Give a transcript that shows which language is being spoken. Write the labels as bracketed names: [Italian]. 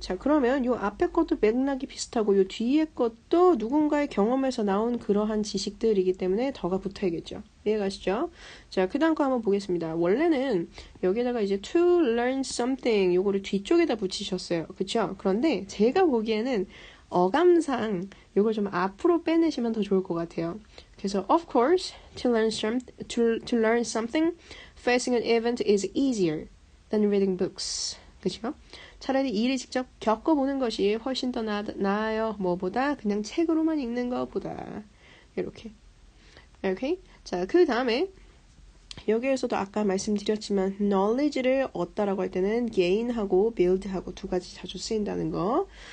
[Korean] 자, 그러면 요 앞에 것도 맥락이 비슷하고 요 뒤에 것도 누군가의 경험에서 나온 그러한 지식들이기 때문에 더가 붙어야겠죠. 이해가시죠? 자, 그 다음 거 한번 보겠습니다. 원래는 여기다가 이제 [English] to learn something [Korean] 요거를 뒤쪽에다 붙이셨어요. 그쵸? 그런데 제가 보기에는 어감상 요걸 좀 앞으로 빼내시면 더 좋을 것 같아요. 그래서 [English] of course, to learn something, facing an event is easier than reading books. [Korean] 그죠? 차라리 일을 직접 겪어보는 것이 훨씬 더 나아요. 뭐보다 그냥 책으로만 읽는 것보다. 이렇게. 오케이? 자, 그 다음에 여기에서도 아까 말씀드렸지만 knowledge를 얻다라고 할 때는 gain하고 build하고 두 가지 자주 쓰인다는 거.